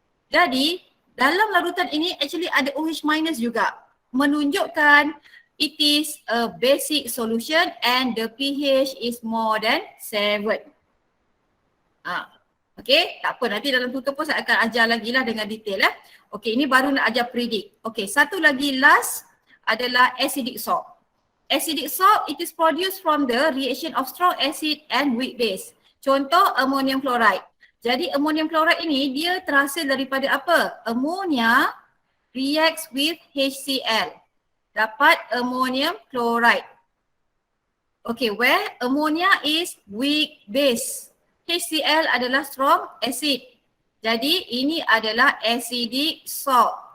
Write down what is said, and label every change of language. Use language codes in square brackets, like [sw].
[ms] Jadi dalam larutan ini [en] actually [ms] ada [en] OH- [ms] juga, menunjukkan [en] it is a basic solution and the pH is more than 7. [ms] Okay, tak apa, nanti dalam tutor pun saya akan ajar lagi lah dengan detail lah. Okay, ini baru nak ajar predict. Okay, satu lagi last adalah acidic salt. [en] Acidic salt, it is produced from the reaction of strong acid and weak base. [ms] Contoh ammonium chloride. Jadi ammonium chloride ini dia terhasil daripada apa? [en] Ammonia reacts with HCl. [ms] Dapat [en] ammonium chloride. Okay, where ammonia is weak base. HCl [ms] adalah [en] strong acid. [ms] Jadi ini adalah acidic salt.